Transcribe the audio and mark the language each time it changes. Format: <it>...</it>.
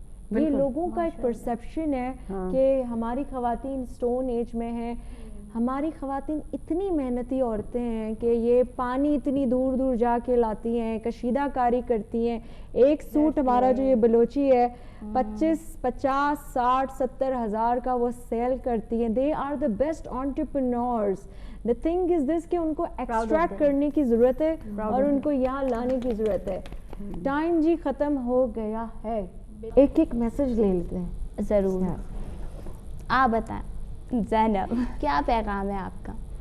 <ur>یہ لوگوں کا ایک پرسیپشن ہے کہ ہماری خواتین اسٹون ایج میں ہیں, ہماری خواتین اتنی محنتی عورتیں ہیں کہ یہ پانی اتنی دور دور جا کے لاتی ہیں, کشیدہ کاری کرتی ہیں. ایک سوٹ ہمارا جو یہ بلوچی ہے 25, 50, 60, 70 ہزار کا وہ سیل کرتی ہیں.</ur> <en>They are the best entrepreneurs. The thing is this</en> <ur>کہ ان کو ایکسٹریکٹ کرنے کی ضرورت ہے اور ان کو یہاں لانے کی ضرورت ہے. ٹائم جی ختم ہو گیا ہے, ایک میسج لے لیتے ہیں. ضرور, آپ بتائیں زینب, کیا پیغام ہے آپ کا؟</ur>